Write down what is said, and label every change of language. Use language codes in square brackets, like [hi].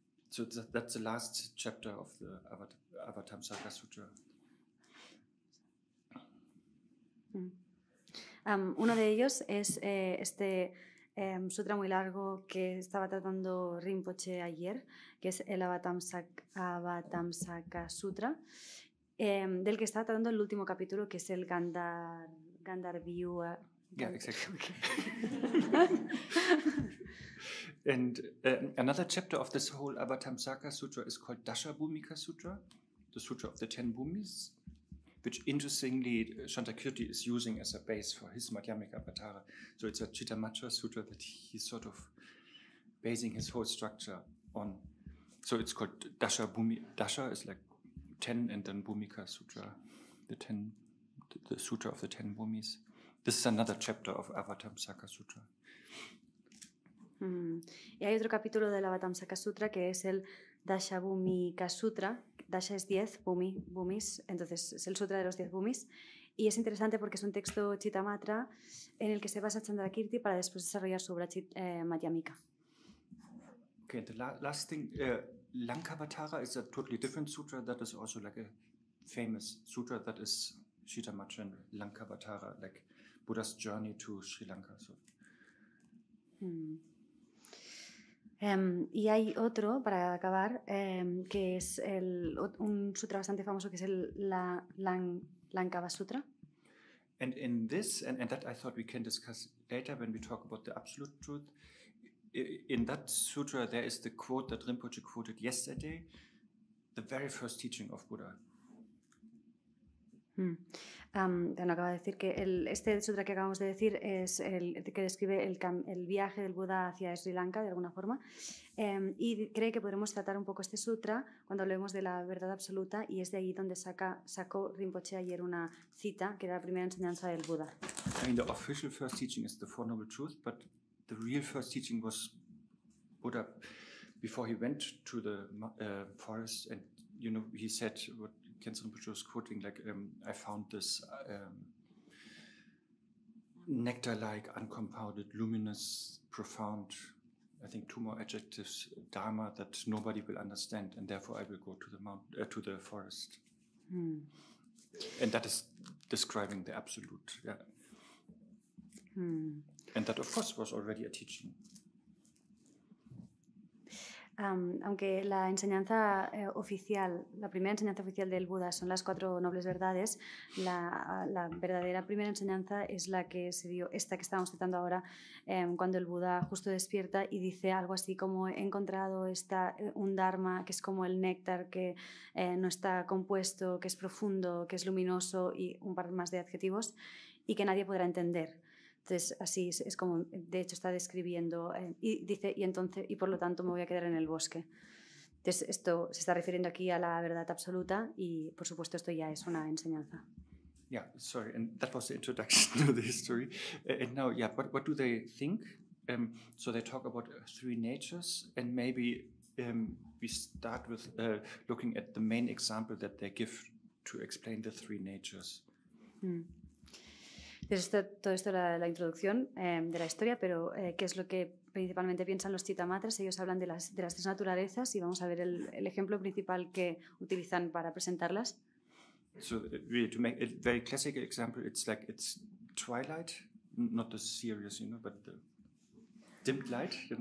[en] So that's the last chapter of the Avatamsaka Sutra. [es] Uno de ellos es este sutra muy largo que estaba tratando Rinpoche ayer, que es el Avatamsaka Sutra, del que está tratando el último capítulo, que es el Gandharviyua. [en] Yeah, exactly. And another chapter of this whole Avatamsaka Sutra is called Dashabhumika Sutra, the Sutra of the 10 Bhumis, which interestingly Shantideva is using as a base for his Madhyamikavatara. So it's a Chittamatra Sutra that he's sort of basing his whole structure on. So it's called Dasha Bhumi. Dasha is like 10 and then Bhumika Sutra, the Sutra of the 10 Bhumis. This is another chapter of Avatamsaka Sutra. [es] Y hay otro capítulo del Avatamsaka Sutra que es el Dashabhumika Sutra. Dasha es 10, Bhumis, entonces es el Sutra de los 10 Bhumis. Y es interesante porque es un texto Chitamatra en el que se basa Chandrakirti para después desarrollar su obra Madhyamika. [en] Okay, the last thing, Lankavatara is a totally different sutra that is also like a famous sutra that is Chitamatra and Lankavatara, like Buddha's journey to Sri Lanka. So. [es] Y hay otro, para acabar, que es un sutra bastante famoso que es el Lankava Sutra. [en] And in this, and that I thought we can discuss later when we talk about the absolute truth, in that sutra there is the quote that Rinpoche quoted yesterday, the very first teaching of Buddha. [es] Acaba de decir que este sutra que acabamos de decir es el que describe el viaje del Buda hacia Sri Lanka de alguna forma, y cree que podremos tratar un poco este sutra cuando hablemos de la verdad absoluta, y es de ahí donde sacó Rinpoche ayer una cita que era la primera enseñanza del Buda. [en] I mean, the official first teaching is the Four Noble Truths, but the real first teaching was Buddha before he went to the forest, and he said what Khyentse Rinpoche was quoting, like, I found this nectar-like, uncompounded, luminous, profound, I think 2 more adjectives, Dharma that nobody will understand, and therefore I will go to the forest. And that is describing the absolute, yeah. And that, of course, was already a teaching. [es] Aunque la enseñanza oficial, la primera enseñanza oficial del Buda son las 4 nobles verdades, la verdadera primera enseñanza es la que se dio, esta que estábamos citando ahora, cuando el Buda justo despierta y dice algo así como: he encontrado un Dharma que es como el néctar, que no está compuesto, que es profundo, que es luminoso, y un par más de adjetivos, y que nadie podrá entender. Entonces, así es como, de hecho, está describiendo, y dice, y por lo tanto me voy a quedar en el bosque. Entonces, esto se está refiriendo aquí a la verdad absoluta, y por supuesto esto ya es una enseñanza. [en] Yeah, sorry, and that was the introduction to the history. And now, yeah, what do they think? So they talk about 3 natures, and maybe we start with looking at the main example that they give to explain the 3 natures. [es] Entonces, todo esto era la introducción de la historia, pero ¿qué es lo que principalmente piensan los Chitamatras? Ellos hablan de las 3 naturalezas, y vamos a ver el ejemplo principal que utilizan para presentarlas. [en] So really, to make a very classic example, it's twilight, not the serious, but the dimmed light,